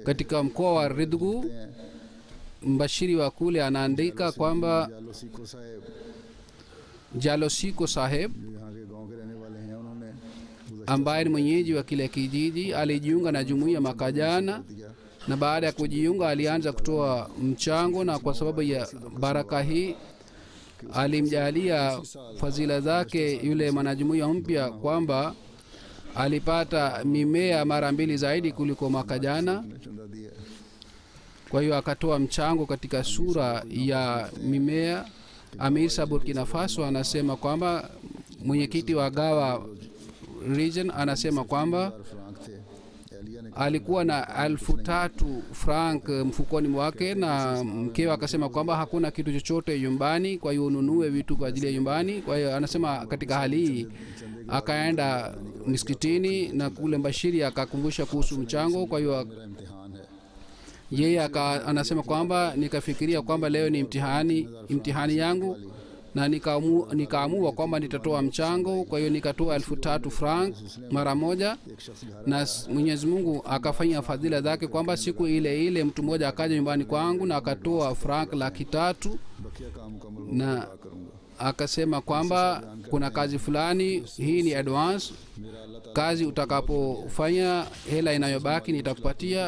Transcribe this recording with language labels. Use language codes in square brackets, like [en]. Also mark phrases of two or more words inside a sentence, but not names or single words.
[sw] Katika mkoa wa Ridgu, mbashiri wa kule anaandika kwamba [ur] جالو سیکو صاحب [sw] Jalosiko Saheb [ur] جو یہاں کے گاؤں کے رہنے والے ہیں انہوں نے [sw] ambaye ni mwenyeji wa kile kijiji alijiunga na jumuiya mwaka jana, na baada ya kujiunga alianza kutoa mchango, na kwa sababu ya baraka hii alimjalia fadhila zake yule mwanajumuiya mpya kwamba alipata mimea mara 2 zaidi kuliko mwaka jana. [ur] چندہ دیا [sw] Kwa hiyo akatoa mchango katika sura ya mimea. Amir sa Burkina Faso anasema kwamba mwenyekiti wa Gawa region anasema kwamba [ur] فرانک تھے ایلیا نے [sw] alikuwa na 3,000 franc mfukoni mwake, na mkewe akasema kwamba hakuna kitu chochote nyumbani, kwa hiyo ununue vitu kwa ajili ya nyumbani. Kwa hiyo anasema katika hali hii akaenda misikitini, na kule Mbashiri akakumbusha kuhusu mchango. Kwa hiyo [ur] میرا امتحان ہے [sw] yeye anasema kwamba nikafikiria kwamba leo ni mtihani yangu, na nikaamua kwamba nitatoa mchango. Kwa hiyo nikatoa 3,000 franc mara moja, na Mwenyezi Mungu akafanya fadhila zake kwamba siku ile ile mtu mmoja akaja nyumbani kwangu na akatoa franc 300,000 na akasema kwamba kuna kazi fulani, hii ni advance, kazi utakapofanya hela inayobaki nitakupatia.